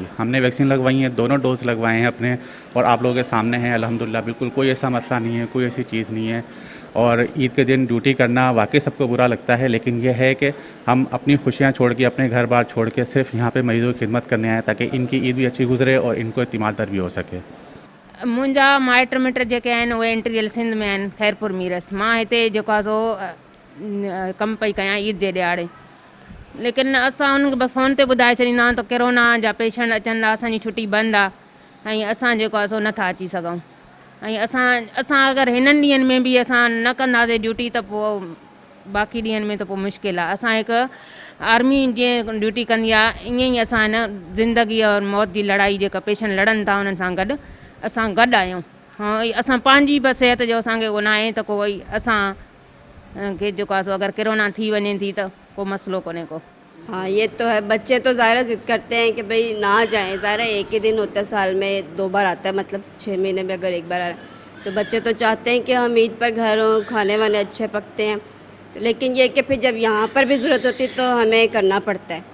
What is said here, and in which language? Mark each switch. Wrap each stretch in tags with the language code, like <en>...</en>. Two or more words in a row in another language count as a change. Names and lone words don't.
<ur>ہم نے ویکسین لگوائی ہے، دونوں ڈوز لگوائے ہیں اپنے، اور آپ لوگوں کے سامنے ہیں الحمدللہ، بالکل کوئی ایسا مسئلہ نہیں ہے، کوئی ایسی چیز نہیں ہے. اور عید کے دن ڈیوٹی کرنا واقعی سب کو برا لگتا ہے، لیکن یہ ہے کہ ہم اپنی خوشیاں چھوڑ کے، اپنے گھر بار چھوڑ کے صرف یہاں پہ مریضوں کی خدمت کرنے آئے، تاکہ ان کی عید بھی اچھی گزرے اور ان کو اطمینان بھی ہو سکے.</ur> <sd>मुंहिंजा माइट मिट जेके आहिनि उहे इंटीरियल सिंध में आहिनि, खैरपुर मीरस। मां हिते जेको आहे सो कमु पई कयां ईद जे ॾियारे, लेकिन असां उन्हनि खे बसि फ़ोन ते ॿुधाए छॾींदा आहियूं त कोरोना जा पेशेंट अचनि था, असांजी छुटी बंदि आहे ऐं असां जेको आहे सो नथा अची सघूं। ऐं असां अगरि हिननि ॾींहंनि में बि असां न कंदासीं ड्यूटी त पोइ बाक़ी ॾींहंनि में त पोइ मुश्किल आहे। असां हिकु आर्मी जीअं ड्यूटी कंदी आहे, ईअं ई असां हिन ज़िंदगी और मौत जी लड़ाई जेका पेशेंट लड़नि था उन्हनि सां गॾु असां गॾु आहियूं। असां पंहिंजी बि सिहत जो असांखे को न आहे त कोई असां कि जो सो अगर कोरोना थी वने थी तो कोई मसलो कोने को।</sd> <ur>ہاں یہ تو ہے، بچے تو ظاہر ضد کرتے ہیں کہ بھائی نہ جائیں، ظاہر ہے ایک ہی دن ہوتا ہے، سال میں 2 بار آتا ہے، مطلب 6 مہینے میں اگر 1 بار آ رہا ہے، تو بچے تو چاہتے ہیں کہ ہم عید پر گھر ہوں، کھانے وانے اچھے پکتے ہیں، لیکن یہ کہ پھر جب یہاں پر بھی ضرورت ہوتی ہے تو ہمیں کرنا پڑتا ہے.</ur>